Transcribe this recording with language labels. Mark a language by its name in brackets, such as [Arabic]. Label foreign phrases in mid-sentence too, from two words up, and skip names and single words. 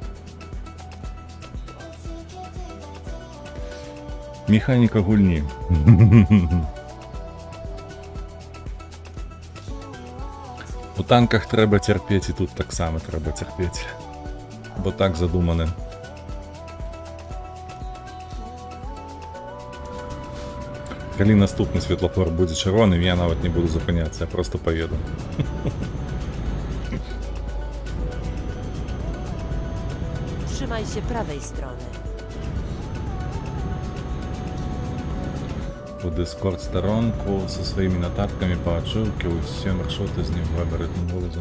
[Belarusian] Механіка гульні. [Ukrainian] У танках треба терпіти, і тут так само треба терпіти. Бо так задумане. [Belarusian] Калі наступны светлафор будзе чырвоным, я нават не буду зупыняцца, [Russian] я просто поеду. [Polish] Trzymaj się prawej strony. [Ukrainian] У Discord сторонку со своїми нотатками по отчилке, усі маршрути з ним габаритним вилазом.